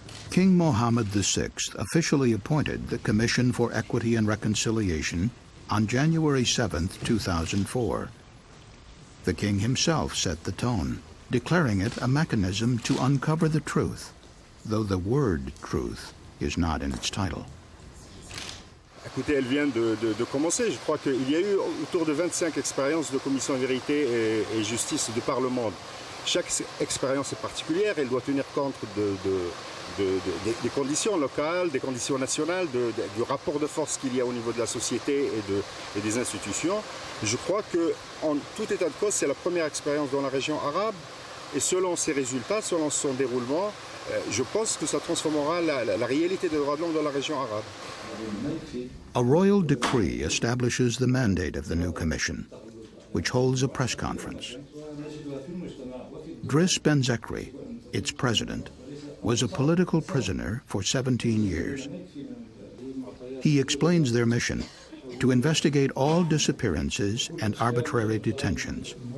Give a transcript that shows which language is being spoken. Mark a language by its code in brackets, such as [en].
[en] King Mohammed VI officially appointed the Commission for Equity and Reconciliation on January 7, 2004. The king himself set the tone, declaring it a mechanism to uncover the truth, though the word truth is not in its title. [fr] Écoutez, elle vient de commencer. Je crois qu'il y a eu autour de 25 expériences de commission vérité et justice de par le monde. Chaque expérience est particulière, elle doit tenir compte des conditions locales, des conditions nationales, du rapport de force qu'il y a au niveau de la société et des institutions. Je crois qu'en tout état de cause, c'est la première expérience dans la région arabe et selon ses résultats, selon son déroulement, je pense que ça transformera la réalité des droits de l'homme dans la région arabe. [en] A royal decree establishes the mandate of the new commission, which holds a press conference. Driss Benzekri, its president, was a political prisoner for 17 years. He explains their mission: to investigate all disappearances and arbitrary detentions.